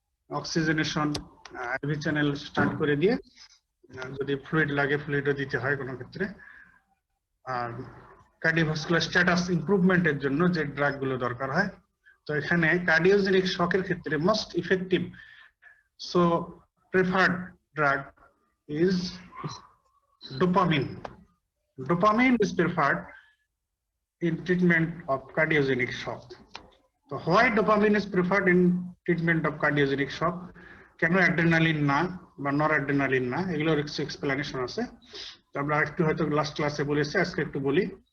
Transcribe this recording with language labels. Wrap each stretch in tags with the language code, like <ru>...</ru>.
<bn>Oxygenation, ivy channel start করে দিয়ে, যদি ফ্লুইড লাগে ফ্লুইডও দিতে হয় কোনো ক্ষেত্রে। আর কার্ডিওভাস্কুলার স্ট্যাটাস ইমপ্রুভমেন্টের জন্য যে ড্রাগগুলো দরকার হয়, তো এখানে কার্ডিওজেনিক শকের ক্ষেত্রে most effective so preferred drug</bn> <en>is dopamine. Dopamine is preferred in treatment of cardiogenic shock. So why dopamine is preferred in treatment of cardiogenic shock?</en> <bn>কেন অ্যাড্রেনালিন না? বা নরঅ্যাড্রেনালিন না, এগুলোর কিছু এক্সপ্লেনেশন আছে। তো আমরা একটু হয়তো লাস্ট ক্লাসে বলেছি, আজকে একটু বলি।</bn>